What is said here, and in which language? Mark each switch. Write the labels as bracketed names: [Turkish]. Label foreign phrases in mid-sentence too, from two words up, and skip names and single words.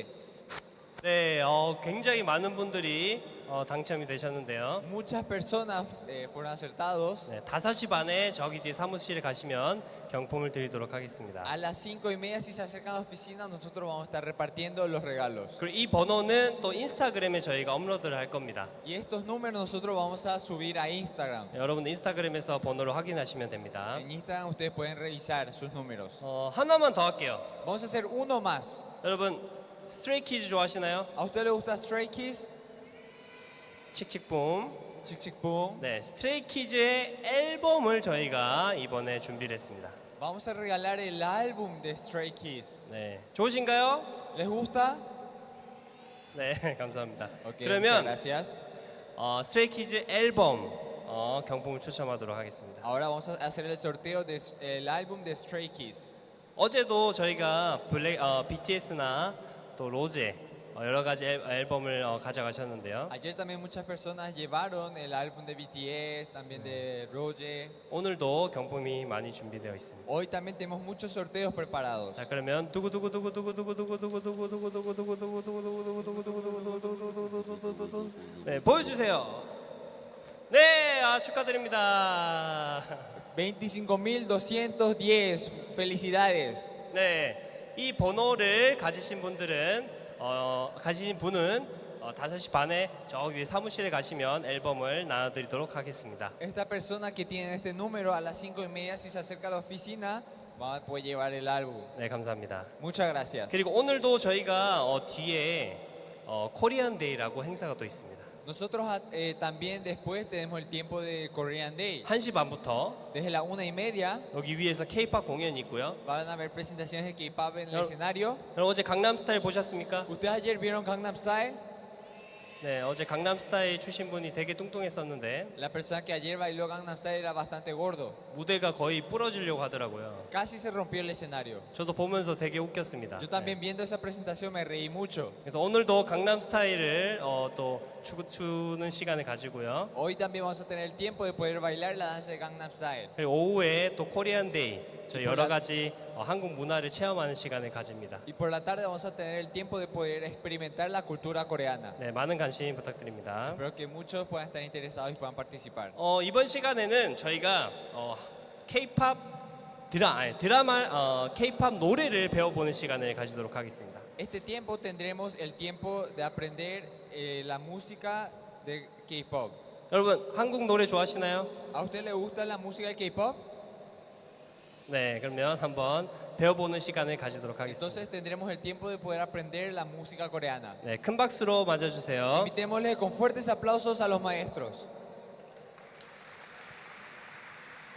[Korean] 네, 굉장히 많은 분들이 당첨이 되셨는데요. [Spanish] Muchas personas fueron acertados. [Korean] 네, 5시 반에 저기 뒤에 사무실에 가시면 경품을 드리도록 하겠습니다. [Spanish] A las 5:30 si se acercan a la oficina nosotros vamos a estar repartiendo los regalos. [Korean] 그리고 이 번호는 또 인스타그램에 저희가 업로드를 할 겁니다. [Spanish] Y estos números nosotros vamos a subir a Instagram. [Korean] 네, 여러분 인스타그램에서 번호를 확인하시면 됩니다. [Spanish] En Instagram ustedes pueden revisar sus números. [Korean] 하나만 더 할게요. [Spanish] Vamos a hacer uno más. [Korean] 여러분 스트레이 키즈 좋아하시나요? [Spanish] ¿A usted le gusta Stray Kids? [Korean] 칙칙붐. [Spanish] Chick Chick Boom. [Korean] 네, 스트레이 키즈의 앨범을 저희가 이번에 준비를 했습니다. [Spanish] Vamos a regalar el álbum de Stray Kids. [Korean] 네, 좋으신가요? [Spanish] ¿Les gusta? [Korean] 네, 감사합니다. Ok, 그러면 [Spanish] muchas gracias. [Korean] 스트레이 키즈 앨범 경품을 추첨하도록 하겠습니다. [Spanish] Ahora vamos a hacer el sorteo del álbum de Stray Kids. [Korean] 어제도 저희가 BTS나 또 로제 여러 가지 앨범을 가져가셨는데요. [Spanish] Ayer también muchas personas llevaron el álbum de BTS, también de Roger. [Korean] 오늘도 경품이 많이 준비되어 있습니다. [Spanish] Hoy también tenemos muchos sorteos preparados. [Korean] 자, 그러면 네, 보여주세요. 네, 축하드립니다. 25.210. [Spanish] Felicidades. [Korean] 네, 이 번호를 가지신 분들은 가지신 분은 5시 반에 저기 사무실에 가시면 앨범을 나눠드리도록 하겠습니다. [Spanish] Esta persona que tiene este número a las 5:30 si se acerca a la oficina va a poder llevar el álbum. [Korean] 네, 감사합니다. [Spanish] Muchas gracias. [Korean] 그리고 오늘도 저희가 뒤에 코리안 데이라고 행사가 또 있습니다. [Spanish] Nosotros también después tenemos el tiempo de Korean Day. [Korean] 1시 반부터 [Spanish] Desde la 1:30 [Korean] 여기 위에서 K-pop 공연이 있고요. [Spanish] van a haber presentaciones de K-pop en el Yo- escenario. [Korean] 여러분 어제 강남스타일 보셨습니까? [Spanish] ¿Ustedes ayer vieron Gangnam Style? [Korean] 네, 어제 강남스타일 출신 분이 되게 뚱뚱했었는데 [Spanish] La persona que ayer bailó Gangnam Style era bastante gordo. [Korean] 무대가 거의 부러지려고 하더라고요. [Spanish] Casi se rompió el escenario. [Korean] 저도 보면서 되게 웃겼습니다. [Spanish] Yo también viendo esa presentación me reí mucho. [Korean] 그래서 오늘도 강남스타일을 또 추는 시간을 가지고요. [Spanish] Hoy también vamos a tener el tiempo de poder bailar la danza de Gangnam Style. [Korean] 그리고 오후에 또 코리안 데이 저희 여러 이쁘다. 가지 한국 문화를 체험하는 시간을 가집니다. [Spanish] Y por la tarde vamos a tener el tiempo de poder experimentar la cultura coreana. [Korean] 네, 많은 관심 부탁드립니다. [Spanish] Espero que muchos puedan estar interesados y puedan participar. [Korean] 이번 시간에는 저희가 K-팝 드라마 K-팝 노래를 배워보는 시간을 가지도록 하겠습니다. [Spanish] Este tiempo tendremos el tiempo de aprender la música de K-pop. [Korean] 여러분 한국 노래 좋아하시나요? [Spanish] ¿A usted le gusta la música de K-pop? [Korean] 네, 그러면 한번 배워보는 시간을 가지도록 하겠습니다. [Spanish] Entonces tendremos el tiempo de poder aprender la música coreana. [Korean] 네, 큰 박수로 맞아주세요. [Spanish] Invitémosle con fuertes aplausos a los maestros.